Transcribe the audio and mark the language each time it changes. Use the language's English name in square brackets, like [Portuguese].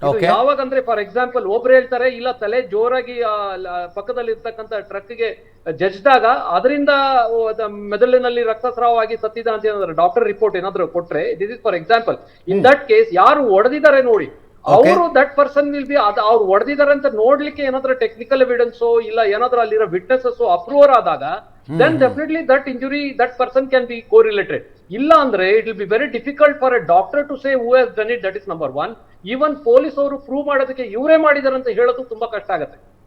[Kannada] ಯಾವಾಗ ಅಂದ್ರೆ for example ಒಬ್ರು ಹೇಳ್ತಾರೆ ಇಲ್ಲ ತಲೆ ಜೋರಾಗಿ ಪಕ್ಕದಲ್ಲಿ ಇರ್ತಕ್ಕಂಥ ಟ್ರಕ್ಗೆ ಜಜ್ದಾಗ ಅದರಿಂದ ಮೆದುಳಿನಲ್ಲಿ ರಕ್ತಸ್ರಾವವಾಗಿ ಸತ್ತಿದ ಅಂತ ಏನಾದ್ರು ಡಾಕ್ಟರ್ ರಿಪೋರ್ಟ್ ಏನಾದ್ರು ಕೊಟ್ರೆ, [English] This is for example. In that case [Kannada] ಯಾರು ಹೊಡೆದಿದ್ದಾರೆ ನೋಡಿ, ಅವರು [English] that person will be, [Kannada] ಅವ್ರು ಹೊಡೆದಿದ್ದಾರೆ ಅಂತ ನೋಡ್ಲಿಕ್ಕೆ ಏನಾದ್ರೂ ಟೆಕ್ನಿಕಲ್ ಎವಿಡೆನ್ಸ್ ಇಲ್ಲ ಏನಾದ್ರೂ ಅಲ್ಲಿರೋ ವಿಟ್ನೆಸಸ್ ಅಪ್ರೂವರ್ ಆದಾಗ [English] then definitely that injury, that person can be correlated. [Kannada] ಇಲ್ಲ ಅಂದ್ರೆ [English] it will be very difficult for a doctor to say who has done it. That is number one. Even police [Kannada] ಅವರು prove ಮಾಡೋದಕ್ಕೆ ಇವರೇ ಮಾಡಿದ್ದಾರೆ ಅಂತ ಹೇಳೋದು ತುಂಬಾ ಕಷ್ಟ ಆಗುತ್ತೆ.